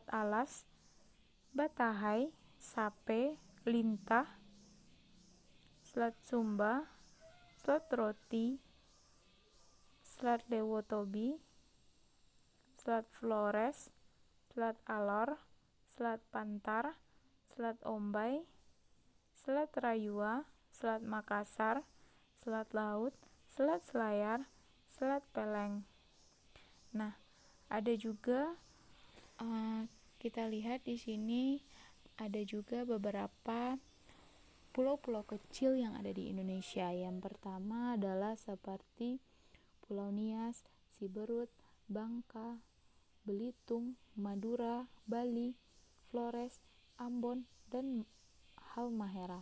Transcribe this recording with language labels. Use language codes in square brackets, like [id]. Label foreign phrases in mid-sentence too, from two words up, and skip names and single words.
[id] Alas, Batahai, Sape, Lintah, Selat Sumba, Selat Roti, Selat Lewotobi, Selat Flores, Selat Alor, Selat Pantar, Selat Ombay, Selat Rayua, Selat Makassar, Selat Laut, Selat Selayar, Selat Peleng. Nah, ada juga kita lihat di sini ada juga beberapa pulau-pulau kecil yang ada di Indonesia. Yang pertama adalah seperti Pulau Nias, Siberut, Bangka, Belitung, Madura, Bali, Flores, Ambon, dan Halmahera.